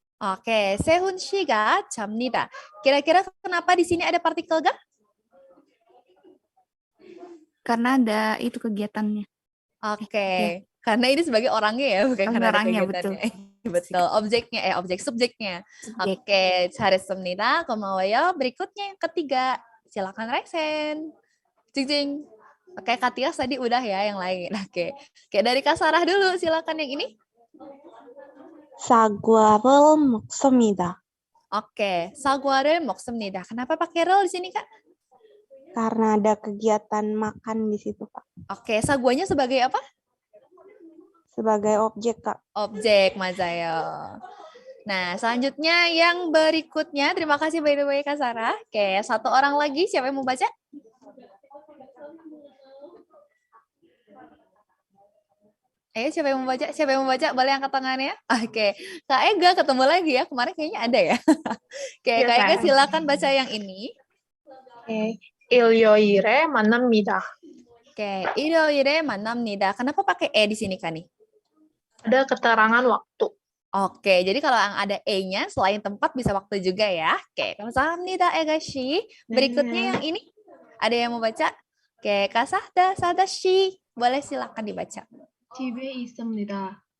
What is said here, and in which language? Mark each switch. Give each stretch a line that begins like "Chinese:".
Korean: Oke, 세훈 씨가 잡니다.
Indonesian: Kira-kira kenapa di sini ada partikel ga? Karena ada itu kegiatannya. Oke, karena ini sebagai orangnya ya, bukan karena ada Orangnya, betul. kegiatannya. Betul, objek subjeknya. Subjek. Oke,
Korean: 잘했습니다. 고마워요.
Indonesian: Berikutnya yang ketiga, silakan
English: raise hand.
Indonesian: Jing jing. Oke, Katias tadi udah ya yang lain. Oke, dari Kak Sarah dulu, silakan yang ini.
Korean: 사과를 먹습니다. Oke, 사과를 먹습니다.
Indonesian: Kenapa pakai rel di sini, Kak? Karena ada kegiatan makan di situ, Kak. Oke, saguanya sebagai apa? Sebagai objek, Kak. Objek,
Korean: Mazayo.
Indonesian: Nah, selanjutnya yang berikutnya, terima kasih
English: by the way
Indonesian: Kak Sarah. Oke, satu orang lagi, siapa yang mau baca? Ayo, siapa yang mau baca? Siapa yang mau baca? Boleh angkat tangannya? Oke, Kak Ega ketemu lagi ya. Kemarin kayaknya ada ya. Oke, Iya, Kak Ega Kak. silakan baca yang ini.
Korean: 네, 일요일에 만납니다. Oke, 일요일에 만납니다.
Indonesian: Kenapa pakai e di sini, Kani? Ada keterangan waktu. Oke, jadi kalau yang ada e-nya selain tempat bisa waktu juga ya. Oke,
Korean: 감사합니다,
Indonesian: Ega Shi. Berikutnya yang ini. Ada yang mau baca? Oke, Kak Sahda Shi. Boleh silakan dibaca.
Korean: 집에 있습니다.